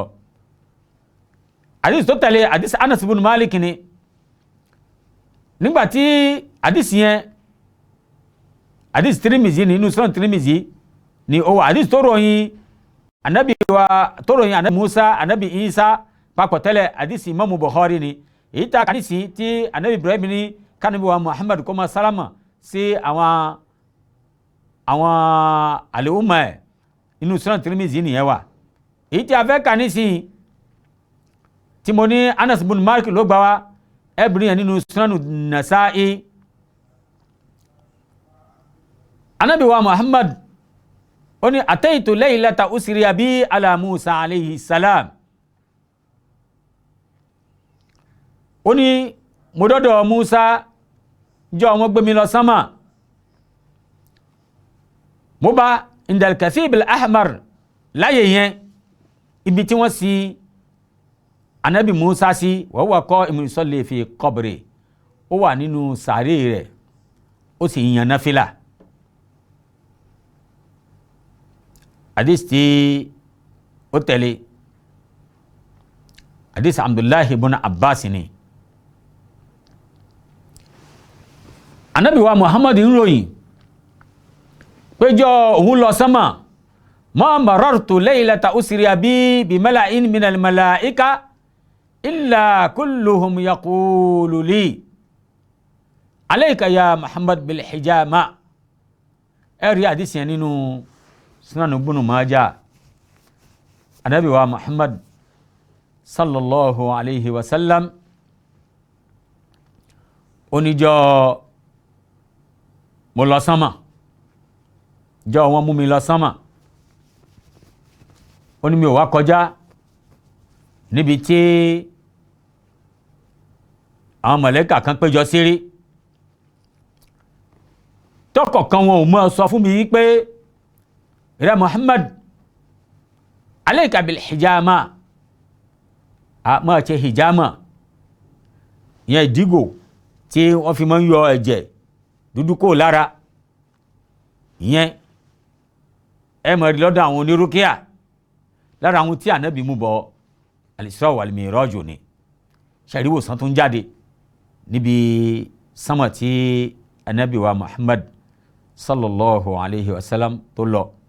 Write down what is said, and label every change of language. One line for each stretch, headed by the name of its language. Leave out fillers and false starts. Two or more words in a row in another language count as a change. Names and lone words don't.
Yoruba: àdìsí tó tẹ̀lé àdìsí Anas ibn Malik ni nígbàtí àdìsí yẹn àdìsí Tirmizi ni inú Sunan Tirmizi ni ó wà àdìsí tó ròyìn anabi Musa anabi Isa papọ̀ tẹ́lẹ̀ àdìsí Imam Bukhari ni èyí ta àdìsí tí anabi Ibrahim ni kanabi wa Muhammad kó máa sálámà sí àwọn àlèhùnmá ẹ̀ inú Sunan Tirmizi nìyẹn wà. èyí tí a fẹ́ kà nísìnyí tí mo ní Anas ibn Malik ló gbà wá ẹbìrin yẹn nínú Sunan Nasa'i. anabi wa Muhammad ó ní
Arabic: أتيت ليلة أسري بي على موسى عليه السلام
Yoruba: ó ní mo dọ́dọ̀ Musa jọ wọ́n gbé mi lọ sánmà mo bá
Arabic: عند الكثيب الأحمر
Yoruba: láyé yẹn ibi tí wọ́n sin anabi Musa sí
Arabic: وهو قائم يصلي في قبره
Yoruba: ó wà nínú sàárè rẹ̀ ó sì yan náfìlà. hadith tí ó tẹ̀lé hadith Abdullahi ibn Abbas ni anabi wa Muhammad ń ròyìn péjọ òun lọ sánmà
Arabic: ما مررت ليلة أسري بي بملإ من الملائكة إلا كلهم يقول لي عليك يا محمد بالحجامة.
Yoruba: ẹ̀rí àdísì yẹn nínú Sunan Ibn Majah. anabi wa Muhammad
Arabic: صلى الله عليه وسلم
Yoruba: oníjọ́ mo lọ sánmà jọ wọ́n mú mi lọ sánmà ó ní mi ò wá kọjá níbi tí àwọn mọ̀lẹ́kà kan péjọ sí rí tọ́kọ̀kan wọn ò mọ́ sọ fún mi pé rẹ Muhammad
Arabic: عليك بالحجامة
Yoruba: máa ṣe hijama ìyẹn ìdígò tí wọ́n fi máa ń yọ ẹ̀jẹ̀ dúdú kó lára ìyẹn ẹ mọ̀ rí lọ́dọ̀ àwọn onírúkíà lára àwọn tí ànábì mú bọ̀
Arabic: الإسراء والمعراج
Yoruba: ni ṣàríwòsàn tó ń jáde níbi sánmà tí ànábì wa Muhammad
Arabic: صلى الله عليه وسلم
Yoruba: tó lọ.